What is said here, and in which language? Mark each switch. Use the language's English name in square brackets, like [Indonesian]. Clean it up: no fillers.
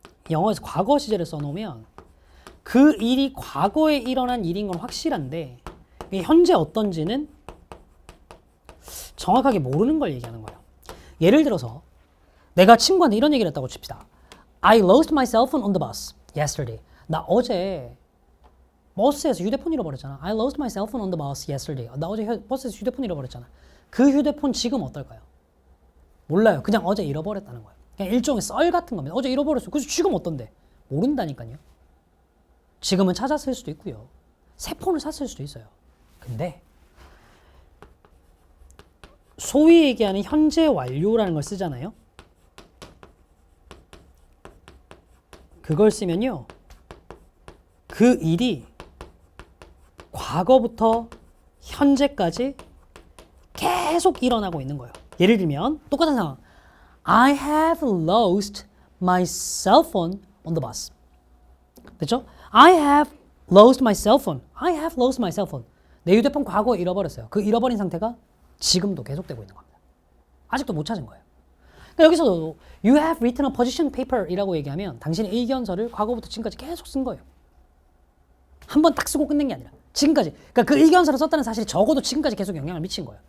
[Korean] 영어에서 과거 시제를 써놓으면 그 일이 과거에 일어난 일인 건 확실한데 이게 현재 어떤지는 정확하게 모르는 걸 얘기하는 거예요. 예를 들어서 내가 친구한테 이런 얘기를 했다고 칩시다. [English] I lost my cell phone on the bus yesterday. [Korean] 나 어제 버스에서 휴대폰 잃어버렸잖아. [English] I lost my cell phone on the bus yesterday. [Korean] 나 어제 버스에서 휴대폰 잃어버렸잖아. 그 휴대폰 지금 어떨까요? 몰라요. 그냥 어제 잃어버렸다는 거예요. 그냥 일종의 썰 같은 겁니다. 어제 잃어버렸어. 그래서 지금 어떤데? 모른다니까요. 지금은 찾았을 수도 있고요. 새 폰을 샀을 수도 있어요. 근데 소위 얘기하는 현재 완료라는 걸 쓰잖아요. 그걸 쓰면요. 그 일이 과거부터 현재까지 계속 일어나고 있는 거예요. 예를 들면 똑같은 상황. [English] I have lost my cell phone on the bus. [Korean] 됐죠? [English] I have lost my cell phone. I have lost my cell phone. [Korean] 내 휴대폰 과거에 잃어버렸어요. 그 잃어버린 상태가 지금도 계속되고 있는 겁니다. 아직도 못 찾은 거예요. 그러니까 여기서도 [English] You have written a position paper [Korean] 이라고 얘기하면 당신의 의견서를 과거부터 지금까지 계속 쓴 거예요. 한 번 딱 쓰고 끝낸 게 아니라 지금까지. 그러니까 그 의견서를 썼다는 사실이 적어도 지금까지 계속 영향을 미친 거예요.